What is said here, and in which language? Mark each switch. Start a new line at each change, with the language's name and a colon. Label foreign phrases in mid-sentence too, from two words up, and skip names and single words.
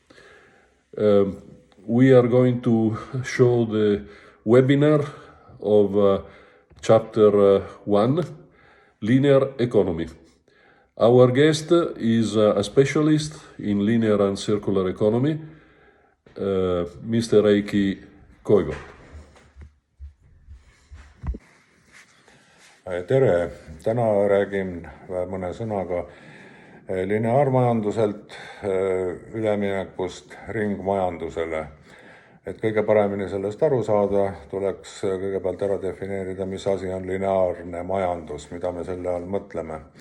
English: We are going to show the webinar of Chapter 1, Linear Economy. Our guest is a specialist in linear and circular economy, Mr. Heiki Koigo.
Estonian: Tere! Täna räägin mõne sõnaga lineaarmajanduselt üleminekust ringmajandusele. Et kõige paremini sellest aru saada, tuleks kõigepealt ära defineerida, mis asi on lineaarne majandus, mida me selle all mõtleme.